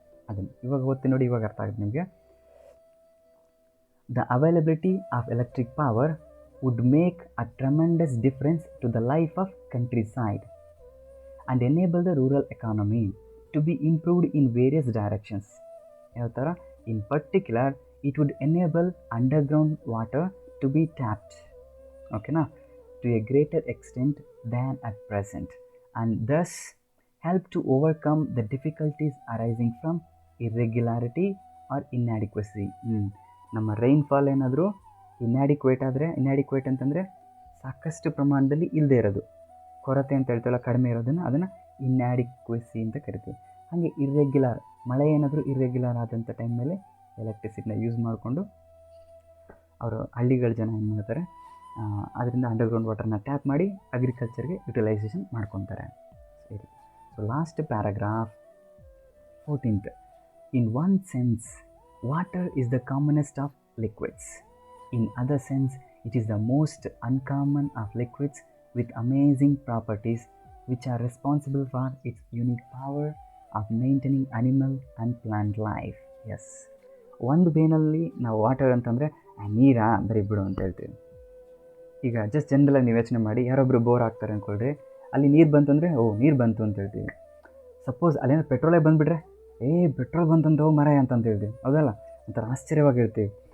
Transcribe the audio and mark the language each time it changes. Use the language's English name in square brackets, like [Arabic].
[Kannada] ಅದನ್ನು ಇವಾಗ ಓದ್ತೀನಿ ನೋಡಿ, ಇವಾಗ ಅರ್ಥ ಆಗುತ್ತೆ ನಿಮಗೆ. [English] The availability of electric power would make a tremendous difference to the life of countryside and enable the rural economy to be improved in various directions. [Kannada] ಯಾವ ಥರ? [English] In particular it would enable underground water to be tapped, okay na, to a greater extent than at present, and thus help to overcome the difficulties arising from irregularity or inadequacy. [Kannada] ನಮ್ಮ rainfall ಏನಾದರೂ ಇನ್ಯಾಡಿಕ್ವೇಟ್ ಆದರೆ, ಇನ್ಯಾಡಿಕ್ವೇಟ್ ಅಂತಂದರೆ ಸಾಕಷ್ಟು ಪ್ರಮಾಣದಲ್ಲಿ ಇಲ್ಲದೆ ಇರೋದು, ಕೊರತೆ ಅಂತ ಹೇಳ್ತೀವಲ್ಲ, ಕಡಿಮೆ ಇರೋದನ್ನು ಅದನ್ನು ಇನ್ಯಾಡಿಕ್ವೆಸಿ ಅಂತ ಕರಿತೀವಿ. ಹಾಗೆ ಇರ್ರೆಗ್ಯುಲರ್ ಮಳೆ ಏನಾದರೂ ಇರ್ರೆಗ್ಯುಲರ್ ಆದಂಥ ಟೈಮ್ ಮೇಲೆ ಎಲೆಕ್ಟ್ರಿಸಿಟಿನ ಯೂಸ್ ಮಾಡಿಕೊಂಡು ಅವರು ಹಳ್ಳಿಗಳ ಜನ ಏನು ಮಾಡ್ತಾರೆ, ಅದರಿಂದ ಅಂಡರ್ಗ್ರೌಂಡ್ ವಾಟರ್ನ ಟ್ಯಾಪ್ ಮಾಡಿ ಅಗ್ರಿಕಲ್ಚರ್ಗೆ ಯುಟಿಲೈಸೇಷನ್ ಮಾಡ್ಕೊತಾರೆ. [English] ಸರಿ, so last paragraph 14th. In one sense, water is the commonest of liquids. In other sense, it is the most uncommon of liquids with amazing properties which are responsible for its unique power of maintaining animal and plant life. [Kannada] Yes, ಒಂದು ಬೇನಲ್ಲಿ ನಾವು water ಅಂತಂದರೆ ನೀರಾ ಬರೀ ಬಿಡು ಅಂತ ಹೇಳ್ತೀವಿ. ಈಗ just ಜನರಲಾಗಿ ನೀವು ಯೋಚನೆ ಮಾಡಿ, ಯಾರೊಬ್ಬರು ಬೋರ್ ಹಾಕ್ತಾರೆ ಅಂದ್ಕೊಳ್ರಿ, ಅಲ್ಲಿ ನೀರು ಬಂತಂದರೆ ನೀರು ಬಂತು ಅಂತ ಹೇಳ್ತೀವಿ. ಸಪೋಸ್ ಅಲ್ಲೇನೋ ಪೆಟ್ರೋಲೇ ಬಂದುಬಿಟ್ರೆ ಪೆಟ್ರೋಲ್ ಬಂತಂತ ಮರ ಅಂತಂತ ಹೇಳ್ತೀವಿ, ಹೌದಲ್ಲ, ಒಂಥರ ಆಶ್ಚರ್ಯವಾಗಿ ಹೇಳ್ತೀವಿ.